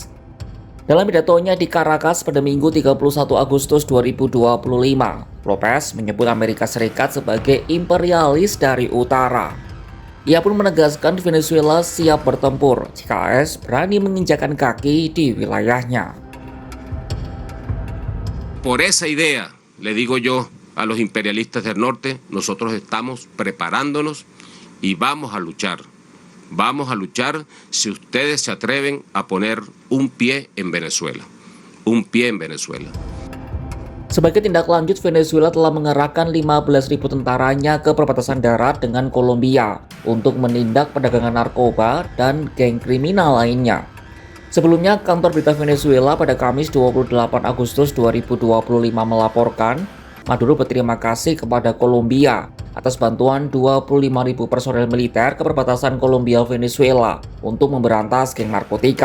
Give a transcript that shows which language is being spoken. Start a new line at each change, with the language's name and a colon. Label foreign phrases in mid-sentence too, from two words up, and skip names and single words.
Indonesian: Dalam pidatonya di Caracas pada Minggu 31 Agustus 2025, Lopez menyebut Amerika Serikat sebagai imperialis dari utara. Ia pun menegaskan Venezuela siap bertempur jika AS berani menginjakan kaki di wilayahnya.
Spanish: Por esa idea, le digo yo a los imperialistas del norte, nosotros estamos preparándonos y vamos a luchar. Vamos a luchar si ustedes se atreven a poner un pie en Venezuela. Un pie en Venezuela.
Indonesian: Sebagai tindak lanjut, Venezuela telah mengerahkan 15.000 tentaranya ke perbatasan darat dengan Kolombia untuk menindak perdagangan narkoba dan geng kriminal lainnya. Sebelumnya, kantor berita Venezuela pada Kamis 28 Agustus 2025 melaporkan Maduro berterima kasih kepada Kolombia atas bantuan 25.000 personel militer ke perbatasan Kolombia-Venezuela untuk memberantas geng narkotika.